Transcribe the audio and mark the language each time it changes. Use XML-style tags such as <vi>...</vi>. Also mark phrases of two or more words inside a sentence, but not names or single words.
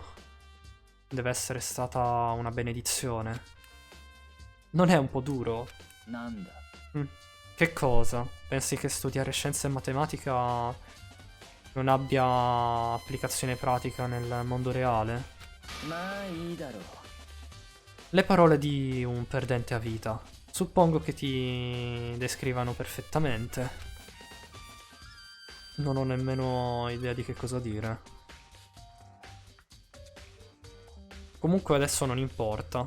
<it>Deve essere stata una benedizione. Non è un po' duro?</it> <ja>なんだ</ja> <it>Che cosa? Pensi che studiare scienza e matematica non abbia applicazione pratica nel mondo reale?</it> <ja>まあいいだろう</ja> <it>Le parole di un perdente a vita. Suppongo che ti descrivano perfettamente. Non ho nemmeno idea di che cosa dire. Comunque adesso non importa.</it>